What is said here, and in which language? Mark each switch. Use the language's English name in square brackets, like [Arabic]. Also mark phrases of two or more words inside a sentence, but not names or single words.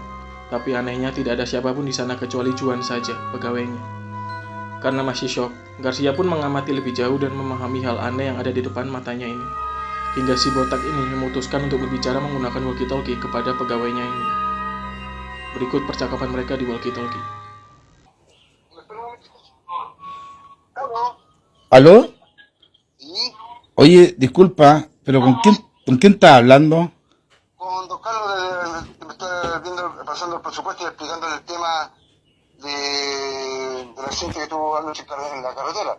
[Indonesian] Tapi anehnya tidak ada siapapun di sana kecuali Juan saja, pegawainya. Karena masih shock, Garcia pun mengamati lebih jauh dan memahami hal aneh yang ada di depan matanya ini. Hingga si botak ini memutuskan untuk berbicara menggunakan walkie-talkie kepada pegawainya ini. Berikut percakapan mereka di walkie-talkie. [Spanish] ¿Aló? ¿Sí? Oye, disculpa, pero ¿con quién estás hablando? Con don Carlos, que me está pasando el presupuesto y explicándole el tema del accidente que tuvo anoche en la carretera.